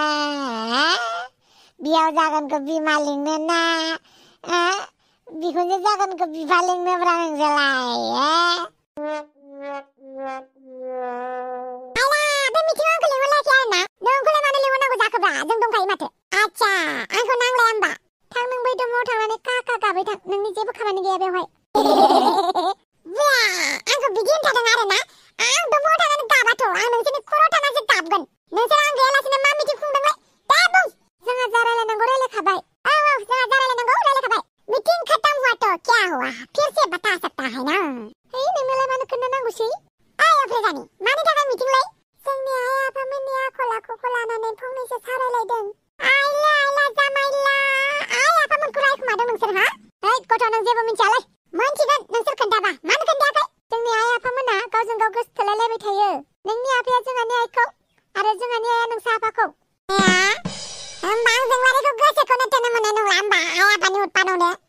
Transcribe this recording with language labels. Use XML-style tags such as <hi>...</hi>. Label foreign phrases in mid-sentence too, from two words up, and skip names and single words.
<brx>बियाव जागोनखौ बिमा लिंनो ना बिखुनजो जागोनखौ बिफा लिंनोब्रा नोंसोरलाय बे मिथिङाव आंखौ लिंहरलायाखै आरोना नोंखौलाय मानो लिंहरनांगौ जाखोब्रा जों दंखायो माथो आच्छा आंखौ नांलाया होमबा थां नों बै दमाव थांनानै काका गाबै थां नोंनि जेबो खामानि गैया बेवहाय आंखौ बिदि होनथारदों आरोना आं दमाव थांनानै गाबाथ' आं नोंसोरनि खर'आव थांनासो गाबगोन नोंसोर आं गैयालासिनो मा मिथिं खुंदोंलाय दे बुं जोंहा जा रायलायनांगौ रायलायखाबाय जोंहा जा रायलायनांगौ रायलायखाबाय</brx> <hi>मिटिं खत्म हुआ तो क्या हुआ फिर से बता सकता है ना</hi> <brx>नोंनोलाय मानो खोन्थानांगौसै आइ अफ्रेजानि मानि थाखाय मिटिंलाय जोंनि आइ आफामोननि आखल आखुखौ लानानै फंनैसो सावरायलायदों आइला जामाइला आइ आफामोनखौ रायखुमादों नोंसोर हा गथ' नों जेबो मिथियालै मोनथिगोन नोंसोर खोन्थाबा मानो खोन्थायाखै जोंनि आइ आफामोना गावजों गाव गोसो थोलायलायबाय थायो नोंनि आफाया जोंहानि आइखौ आरो जोंहानि आइया नोंसा आफाखौ होमबा आं जोंलारिखौ गोसोखौनो थोनो मोननाय नंला होमबा आइ आफानि उत्पादावनो</brx>